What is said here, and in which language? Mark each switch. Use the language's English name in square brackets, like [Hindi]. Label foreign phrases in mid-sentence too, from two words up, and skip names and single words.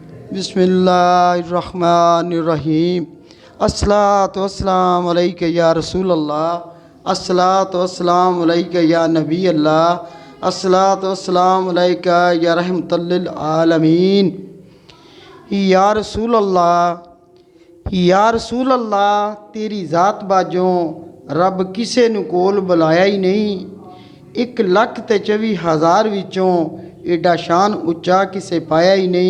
[Arabic] بسم الله الرحمن الرحيم الصلاة والسلام عليك يا رسول الله. الصلاة والسلام عليك يا نبي الله. الصلاة والسلام عليك يا رحمة للعالمين. يا رسول الله، يا رسول الله, [Punjabi] ਤੇਰੀ ਜ਼ਾਤ ਬਾਝੋਂ ਰੱਬ ਕਿਸੇ ਨੂੰ ਕੋਲ ਬੁਲਾਇਆ ਹੀ ਨਹੀਂ। 1,24,000 ਵਿੱਚੋਂ ਏਡਾ ਸ਼ਾਨ ਉੱਚਾ ਕਿਸੇ ਪਾਇਆ ਹੀ ਨਹੀਂ।